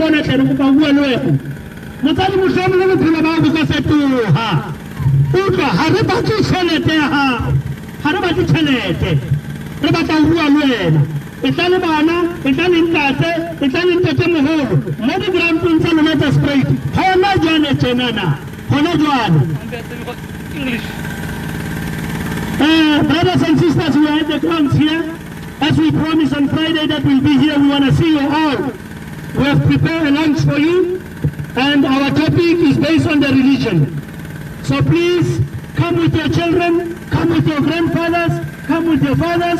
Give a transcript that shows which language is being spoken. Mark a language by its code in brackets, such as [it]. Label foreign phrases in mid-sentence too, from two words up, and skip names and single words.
[st] bona tle re kopa bua le wena motsadi mohlomong le bophelo ba go ka fetoha utlwa ha re batle tšhelete ya gago ha re batle tšhelete re batla go bua le wena e tla le bana e tla le ntate e tla le ntate moholo mo di-groundong tsa lona tsa sprite gona jwane tjenana gona jwane [en] brothers and sisters, we are at the grounds here. As we promised on Friday that we'll be here, we want to see you all. We have prepared a lunch for you, and our topic is based on the religion. So please, come with your children, come with your grandfathers, come with your fathers.